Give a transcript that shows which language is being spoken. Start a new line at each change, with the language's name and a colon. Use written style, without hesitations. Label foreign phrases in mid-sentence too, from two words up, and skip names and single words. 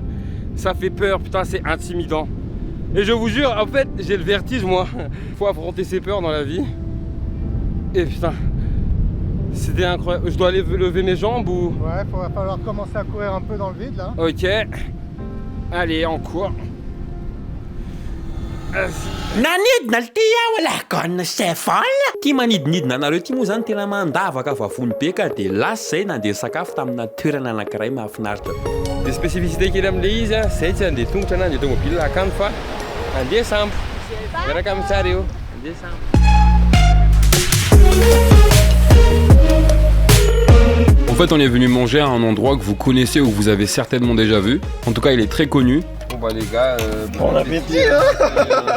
French: Ça fait peur, putain, c'est intimidant. Et je vous jure, en fait, j'ai le vertige, moi. Faut affronter ses peurs dans la vie. Et putain, c'était incroyable. Je dois aller lever mes jambes ou... Ouais, va falloir commencer à courir un peu dans le vide là. Ok. Allez, on court.
Malagasy: Nanidina le ty aho lakana Stefan. Ty manidinidina anareo ty moa zany tena mandavaka vavony be ka de lasa zay nandeha sakafo tamina toerana anankiray mahafinaritra. De spécificité kely am'le izy a, zay tsy andeha tongotra na andeha tomobile akany fa andeha sambo. Miaraka amintsareo. Andeha sambo.
French: En fait, on est venu manger à un endroit que vous connaissez ou que vous avez certainement déjà vu. En tout cas, il est très connu. Bon bah les gars, bon appétit hein.